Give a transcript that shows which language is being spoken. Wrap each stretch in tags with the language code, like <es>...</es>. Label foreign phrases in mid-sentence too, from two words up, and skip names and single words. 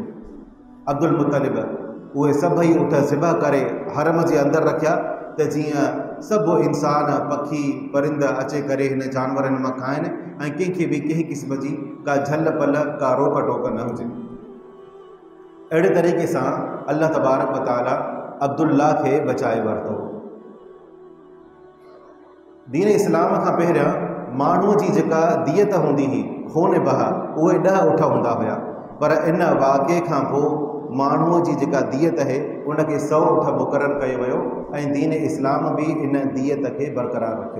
<sd>अब्दुल मुतलिब उहे सभई उठ ज़िबह करे हरम जे अंदरि रखिया त जीअं सभु इंसान पखी परिंद अचे करे हिन जानवरनि मां खाइनि ऐं कंहिंखे बि कंहिं क़िस्म जी का झल पल का रोक टोक न हुजे। अहिड़े तरीक़े सां अल्लाह</sd> <ar>تبارك وتعالى</ar> <sd>अब्दुल्ला खे बचाए वरितो। दीन इस्लाम खां पहिरियां माण्हूअ जी जेका दियत हूंदी हुई खून बहा उहे 10 उठ हूंदा हुया, पर इन वाक़े खां पोइ माण्हूअ जी जेका दियत आहे उनखे 100 उठ मुक़ररु कयो वियो ऐं दीन इस्लाम बि इन दियत खे बरक़रार रखियो।</sd>